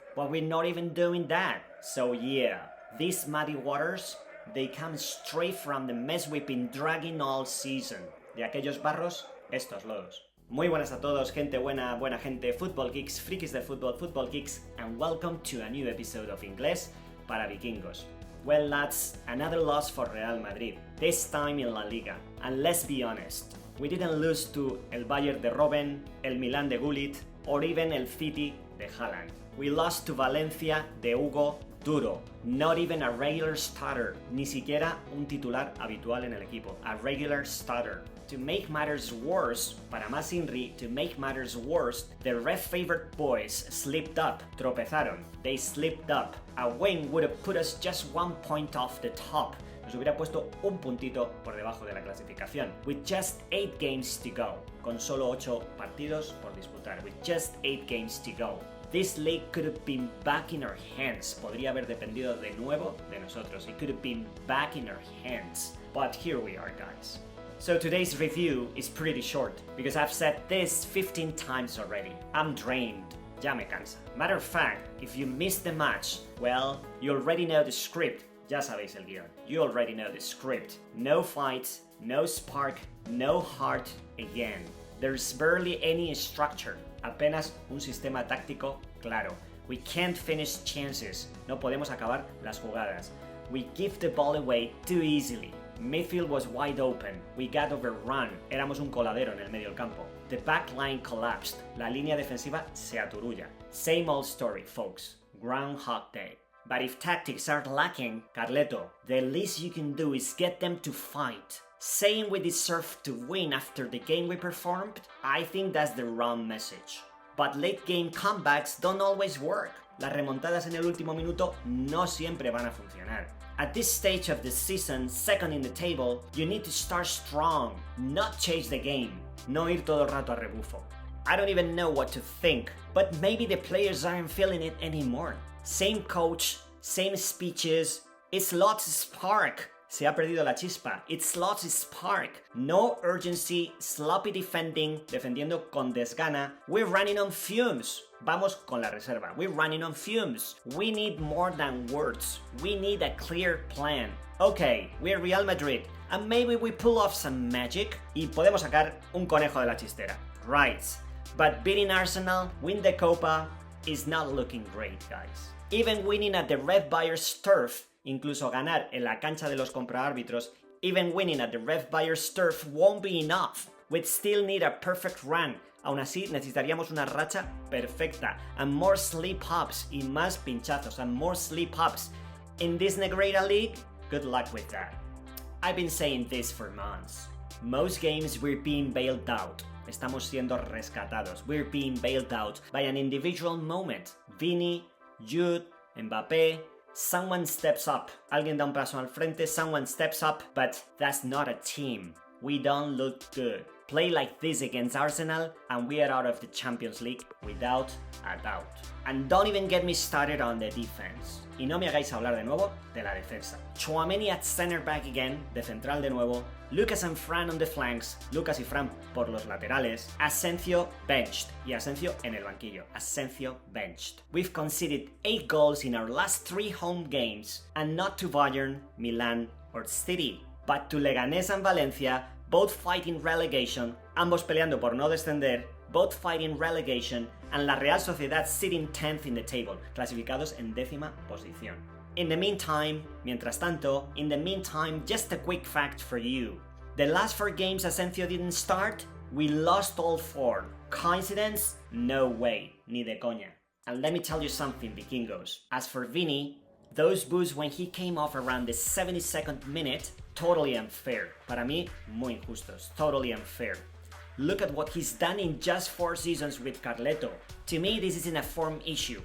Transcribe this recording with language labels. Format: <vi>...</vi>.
<en>But we're not even doing that. So yeah, these muddy waters, they come straight from the mess we've been dragging all season.</en> <es>De aquellos barros, estos lodos. Muy buenas a todos, gente buena, buena gente,</es> <en>football geeks,</en> <es>frikis del fútbol, football geeks,</es> <en>and welcome to a new episode of</en> <es>Inglés para Vikingos.</es> <en>Well lads, another loss for Real Madrid, this time in La Liga. And let's be honest, we didn't lose to el Bayern de Robben, el Milan de Gullit, or even el City de Haaland. We lost to Valencia de Hugo Duro, not even a regular starter,</en> <es>ni siquiera un titular habitual en el equipo,</es> <en>a regular starter. To make matters worse,</en> <es>para más Inri,</es> <en>to make matters worse, the red favorite boys slipped up,</en> <es>tropezaron,</es> <en>they slipped up. A win would have put us just 1 point off the top.</en> <es>Nos hubiera puesto un puntito por debajo de la clasificación.</es> <en>With just 8 games to go,</en> <es>con solo 8 partidos por disputar,</es> <en>with just 8 games to go. This league could have been back in our hands.</en> <es>Podría haber dependido de nuevo de nosotros.</es> <en>It could have been back in our hands. But here we are, guys. So today's review is pretty short, because I've said this 15 times already. I'm drained.</en> <es>Ya me cansa.</es> <en>Matter of fact, if you missed the match, well, you already know the script.</en> <es>Ya sabéis el guión.</es> <en>You already know the script. No fights, no spark, no heart again. There's barely any structure.</en> <es>Apenas un sistema táctico claro.</es> <en>We can't finish chances.</en> <es>No podemos acabar las jugadas.</es> <en>We give the ball away too easily. Midfield was wide open. We got overrun.</en> <es>Éramos un coladero en el medio del campo.</es> <en>The back line collapsed.</en> <es>La línea defensiva se aturulla.</es> <en>Same old story, folks. Groundhog Day. But if tactics are lacking, Carleto, the least you can do is get them to fight. Saying we deserve to win after the game we performed, I think that's the wrong message. But late game comebacks don't always work.</en> <es>Las remontadas en el último minuto no siempre van a funcionar.</es> <en>At this stage of the season, second in the table, you need to start strong, not chase the game.</en> <es>No ir todo el rato a rebufo.</es> <en>I don't even know what to think, but maybe the players aren't feeling it anymore. Same coach, same speeches, it's lost spark.</en> <es>Se ha perdido la chispa.</es> <en>It's lost spark. No urgency, sloppy defending,</en> <es>defendiendo con desgana.</es> <en>We're running on fumes.</en> <es>Vamos con la reserva.</es> <en>We're running on fumes. We need more than words. We need a clear plan. Okay, we're Real Madrid, and maybe we pull off some magic</en> <es>y podemos sacar un conejo de la chistera.</es> <en>Right. But beating Arsenal, win the Copa, is not looking great, guys. Even winning at the Red Buyers turf,</en> <es>incluso ganar en la cancha de los compraárbitros,</es> <en>even winning at the Red Buyers turf won't be enough. We'd still need a perfect run.</en> <es>Aún así, necesitaríamos una racha perfecta,</es> <en>and more slip-ups,</en> <es>y más pinchazos, and more slip-ups.</es> <en>In this Negrera League, good luck with that. I've been saying this for months. Most games we're being bailed out.</en> <es>Estamos siendo rescatados.</es> <en>We're being bailed out by an individual moment. Vini, Jude, Mbappé, someone steps up.</en> <es>Alguien da un paso al frente,</es> <en>someone steps up, but that's not a team. We don't look good. Play like this against Arsenal and we are out of the Champions League without a doubt. And don't even get me started on the defense.</en> <es>Y no me hagáis hablar de nuevo de la defensa. Tchouaméni</es> <en>at center back again,</en> <es>de central de nuevo.</es> <en>Lucas and Fran on the flanks.</en> <es>Lucas y Fran por los laterales.</es> <en>Asencio benched.</en> <es>Y Asencio en el banquillo.</es> <en>Asencio benched. We've conceded 8 goals in our last 3 home games. And not to Bayern, Milan or City, but to Leganés and Valencia, both fighting relegation,</en> <es>ambos peleando por no descender,</es> <en>both fighting relegation, and la Real Sociedad sitting 10th in the table,</en> <es>clasificados en 10ª posición.</es> <en>In the meantime,</en> <es>mientras tanto,</es> <en>just a quick fact for you. The last 4 games Asencio didn't start, we lost all 4. Coincidence? No way,</en> <es>ni de coña.</es> <en>And let me tell you something, vikingos. As for Vini, those boos when he came off around the 72nd minute, totally unfair.</en> <es>Para mí, muy injustos,</es> <en>totally unfair. Look at what he's done in just 4 seasons with Carleto. To me, this isn't a form issue.</en>